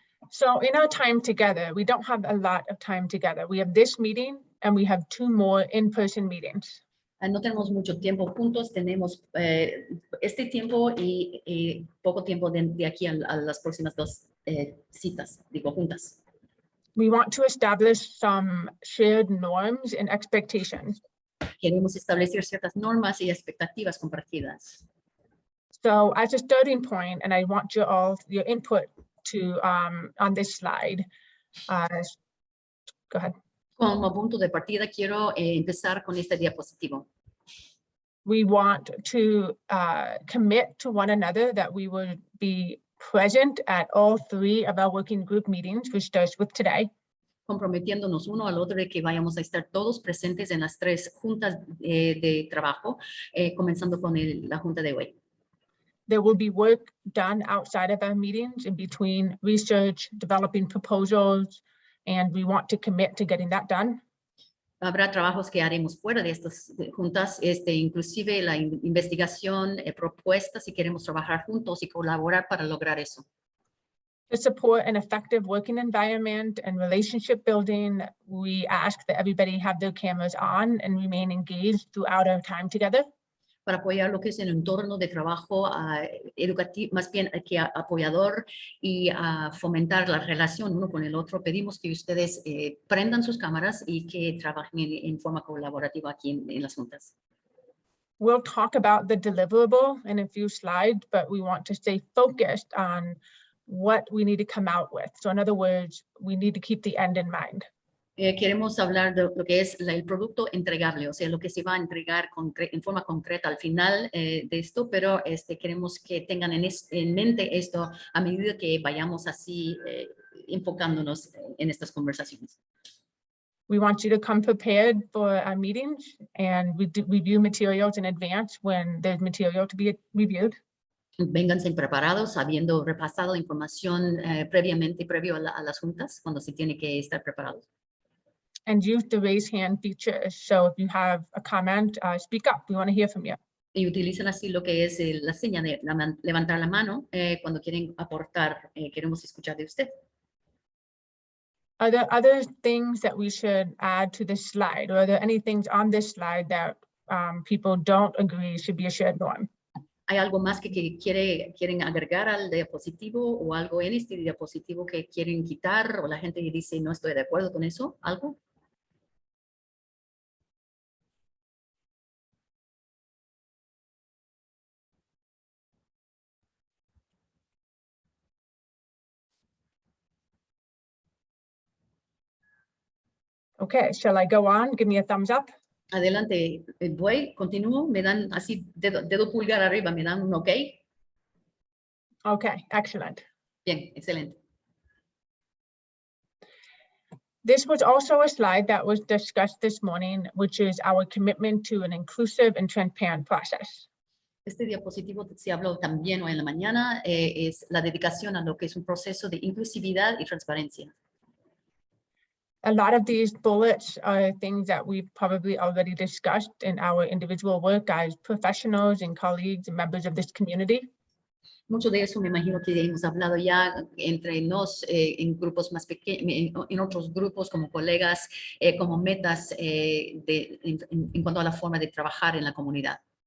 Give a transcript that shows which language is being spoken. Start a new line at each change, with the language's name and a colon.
English: So in our time together, we don't have a lot of time together. We have this meeting and we have 2 more in-person meetings.
Spanish: No tenemos mucho tiempo juntos, tenemos este tiempo y poco tiempo de aquí a las próximas 2 citas, digo, juntas.
English: We want to establish some shared norms and expectations.
Spanish: Queremos establecer ciertas normas y expectativas compartidas.
English: So as a starting point, and I want your input to on this slide. Go ahead.
Spanish: Como punto de partida, quiero empezar con este diapositivo.
English: We want to commit to one another that we will be present at all 3 of our working group meetings, which starts with today.
Spanish: Comprometiéndonos uno al otro de que vayamos a estar todos presentes en las 3 juntas de trabajo, comenzando con la junta de hoy.
English: There will be work done outside of our meetings in between research, developing proposals, and we want to commit to getting that done.
Spanish: Habrá trabajos que haremos fuera de estas juntas, inclusive la investigación, propuestas, y queremos trabajar juntos y colaborar para lograr eso.
English: To support an effective working environment and relationship building, we ask that everybody have their cameras on and remain engaged throughout our time together.
Spanish: Para apoyar lo que es el entorno de trabajo educativo, más bien que apoyador y fomentar la relación uno con el otro, pedimos que ustedes prendan sus cámaras y que trabajen en forma colaborativa aquí en las juntas.
English: We'll talk about the deliverable in a few slides, but we want to stay focused on what we need to come out with. So in other words, we need to keep the end in mind.
Spanish: Queremos hablar de lo que es el producto entregable, o sea, lo que se va a entregar en forma concreta al final de esto, pero queremos que tengan en mente esto a medida que vayamos así enfocándonos en estas conversaciones.
English: We want you to come prepared for our meetings, and we review materials in advance when there's material to be reviewed.
Spanish: Vénganse preparados, habiendo repasado información previamente, previo a las juntas, cuando se tiene que estar preparados.
English: and use the raise hand feature. So if you have a comment, speak up. We want to hear from you.
Spanish: Y utilizan así lo que es la seña de levantar la mano cuando quieren aportar, queremos escuchar de usted.
English: Are there other things that we should add to this slide? Or are there any things on this slide that people don't agree should be a shared norm?
Spanish: ¿Hay algo más que quieren agregar al diapositivo o algo en este diapositivo que quieren quitar o la gente dice no estoy de acuerdo con eso? ¿Algo?
English: Okay, shall I go on? Give me a thumbs up.
Spanish: Adelante, voy, continúo, me dan así dedo pulgar arriba, me dan un ok.
English: Okay, excellent.
Spanish: Bien, excelente.
English: This was also a slide that was discussed this morning, which is our commitment to an inclusive and transparent process.
Spanish: Este diapositivo se habló también hoy en la mañana, es la dedicación a lo que es un proceso de inclusividad y transparencia.
English: A lot of these bullets are things that we've probably already discussed in our individual work as professionals and colleagues and members of this community.
Spanish: Mucho de eso me imagino que hemos hablado ya entre nos en grupos más pequeños, en otros grupos como colegas, como metas en cuanto a la forma de trabajar en la comunidad.